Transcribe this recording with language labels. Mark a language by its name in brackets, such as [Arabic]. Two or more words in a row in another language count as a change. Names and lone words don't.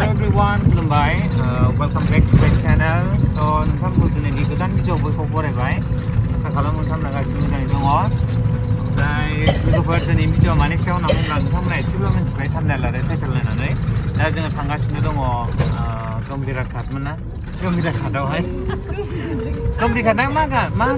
[English] everyone, खुलुमबाय. Welcome back to the channel. So, [Bodo] नोंथांमोनखौ दिनैनि गोदान भिडिअ'आव बयखौबो बरायबाय. आसा खालामो नोंथांमोना गासिबो मोजाङै दङ. ओमफ्राय लोगोफोर दिनै भिडिअ'आ मानि सायाव होनना बुङोब्ला नोंथांमोना एसेब्लाबो मिथिबाय थाम्बनेल आरो टाइटेल नायनानै. दा जोङो थांगासिनो दङ गम्भीराघाटमोन ना? गम्भीराघाटआवहाय. गम्भीराघाटआ मा होनो?